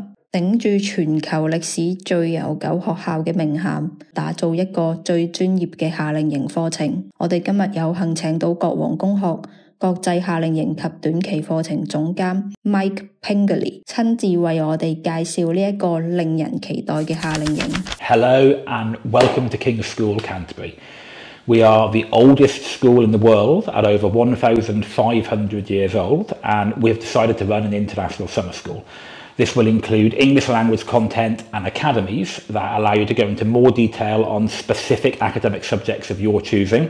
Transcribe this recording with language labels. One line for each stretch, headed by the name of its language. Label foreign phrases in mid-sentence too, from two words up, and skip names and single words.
Cantonese: 頂住全球歷史最悠久學校嘅名銜，打造一個最專業嘅夏令營課程。我哋今日有幸請到國王公學國際夏令營及短期課程總監 Mike Pingelly 親自為我哋介紹呢一個令人期待嘅夏令營。
English: Hello and welcome to King's School Canterbury. We are the oldest school in the world at over 1,500 years old, and we've decided to run an international summer school. This will include English language content and academies that allow you to go into more detail on specific academic subjects of your choosing.